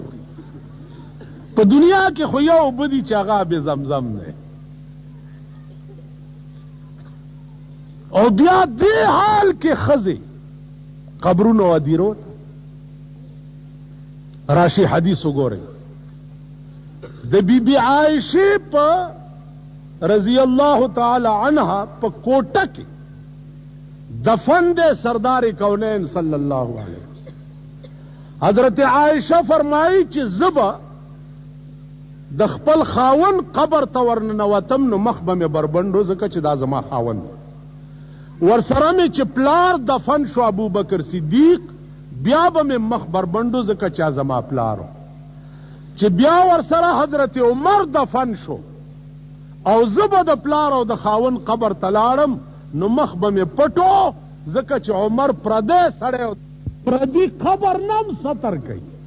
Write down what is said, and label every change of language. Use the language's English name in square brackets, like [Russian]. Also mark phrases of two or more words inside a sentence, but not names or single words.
[Pashto] په دنیا کې خو یو اوبه دي چې هغه آب زمزم دی، او بیا دې حال کې ښځې قبرونو او هدیرو ته راشي. حدیث وګورئ د بی بی عایشې په [Arabic] رضی الله تعالی عنها [Pashto] په کوټه کې دفن دے سردار کونین [Arabic] صلی اللہ علیہ وسلم. [Pashto] حضرت عائشہ فرمائی چې زبا د خپل خاون قبر ته ورننوتم نو مخ به مې بربنډو، ځکه چې دا زما خاون ورسره مې چې پلار دفن شو ابو بکر صدیق، بیا به مې مخ بربنډو ځکه چې زما پلارو. چې بیا ورسره حضرت عمر دفن شو او زبا د پلار او د خاون قبر ته لاړم نو مخ به مې پټو، ځکه چې عمر پردی سړی پردي قبر نم ستر کوي.